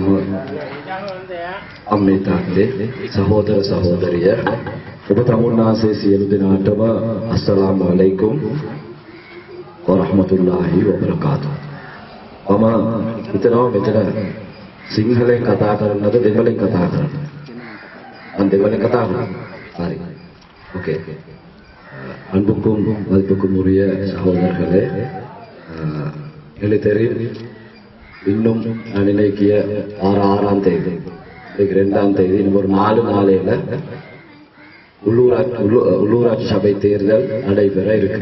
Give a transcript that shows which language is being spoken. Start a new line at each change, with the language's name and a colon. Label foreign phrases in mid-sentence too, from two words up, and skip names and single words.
Sinhala: අම්මේ තාත්තේ සහෝදර සහෝදරිය ඔබ තමුන්නාසේ සියලු දෙනාටම
Arabic: السلام عليكم ورحمة الله وبركاته.
Sinhala: මම හිතනවා මෙතන සිංහලෙන් කතා කරන්නද දෙමළෙන් කතා කරන්නද? මම දෙමළෙන් කතා කරනවා. හරි.
Tamil: ஓகே. அன்புக்கும் மதிப்புக்கும் உரிய சகோதரர்களே, எனக்கு தெரியும் இன்னும் நான் நினைக்கிய 6ஆம் தேதி 2ஆம் தேதி இன்னும் ஒரு 4 நாளையில உள்ளூராட்சி சபை தேர்தல் நடைபெற இருக்கு.